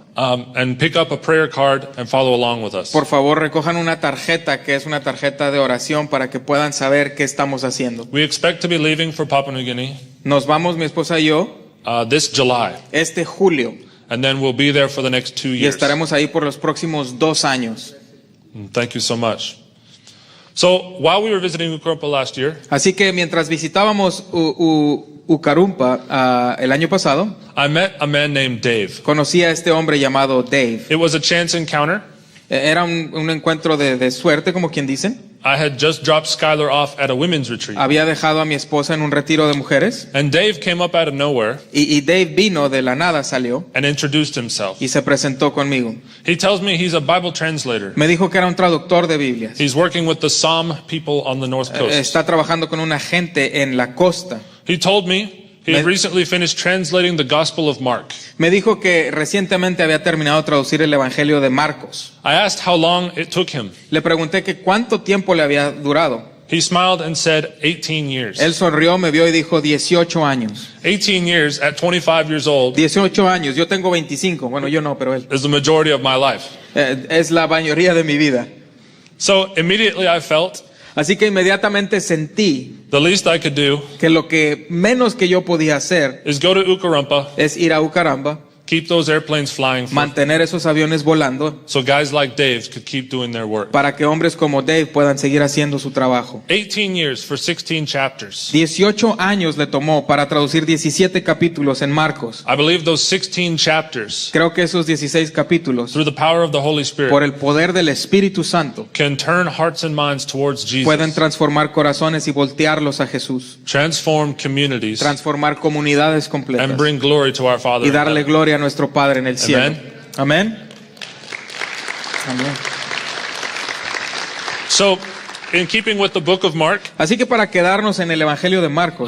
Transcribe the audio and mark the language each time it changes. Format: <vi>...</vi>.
<en>and pick up a prayer card and follow along with us.</en> <es>Por favor, recojan una tarjeta que es una tarjeta de oración para que puedan saber qué estamos haciendo.</es> <en>We expect to be leaving for Papua New Guinea</en> <es>Nos vamos, mi esposa y yo,</es> <en>this July,</en> <es>este julio</es> <en>and then we'll be there for the next 2</en> <es>y</es> <en>years.</en> <es>estaremos ahí por los próximos 2 años.</es> <en>Thank you so much. So while we were visiting Ukarumpa last year,</en> <es>Así que mientras visitábamos Ucarumpa el año pasado,</es> <en>I met a man named Dave.</en> <es>conocí a este hombre llamado Dave.</es> <en>It was a chance encounter.</en> <es>Era un encuentro de suerte, como quien dicen.</es> <en>I had just dropped Skylar off at a women's retreat.</en> <es>Había dejado a mi esposa en un retiro de mujeres</es> <en>And Dave came up out of nowhere</en> <es>y Dave vino de la nada, salió</es> <en>and introduced himself.</en> <es>y se presentó conmigo.</es> <en>He tells me he's a Bible translator.</en> <es>Me dijo que era un traductor de Biblias.</es> <en>He's working with the Psalm people on the North Coast.</en> <es>Está trabajando con una gente en la costa.</es> <en>He told me he had</en> <es>Me-</es> <en>recently finished translating the Gospel of Mark.</en> <es>Me dijo que recientemente había terminado de traducir el Evangelio de Marcos.</es> <en>I asked how long it took him.</en> <es>Le pregunté que cuánto tiempo le había durado.</es> <en>He smiled and said 18 years.</en> <es>Él sonrió, me vio y dijo 18 años.</es> <en>18 years at 25 years old</en> <es>18 años, yo tengo 25. Bueno, yo no, pero él.</es> <en>is the majority of my life.</en> <es>Es la mayoría de mi vida.</es> <en>So immediately I felt</en> <es>Así que inmediatamente sentí</es> <en>the least I could do</en> <es>que lo que menos que yo podía hacer</es> <en>is go to Ukarumpa,</en> <es>es ir a Ucaramba,</es> <en>keep those airplanes flying</en> <es>mantener esos aviones volando,</es> <en>so guys like Dave could keep doing their work.</en> <es>para que hombres como Dave puedan seguir haciendo su trabajo.</es> <en>18 years for 16 chapters.</en> <es>18 años le tomó para traducir 17 capítulos en Marcos.</es> <en>I believe those 16 chapters,</en> <es>Creo que esos 16 capítulos,</es> <en>through the power of the Holy</en> <es>por el poder del Espíritu Santo,</es> <en>can turn hearts and minds towards</en> <es>pueden</es> <en>Jesus,</en> <es>transformar corazones y voltearlos a Jesús,</es> <en>transform communities,</en> <es>transformar comunidades completas</es> <en>and bring glory to our Father</en> <es>y</es> <en>in</en> <es>darle</es> <en>heaven.</en> <es>gloria a nuestro Padre en el cielo. Amén. Amén.</es> <en>So, in keeping with the book of Mark,</en> <es>Así que para quedarnos en el Evangelio de Marcos,</es>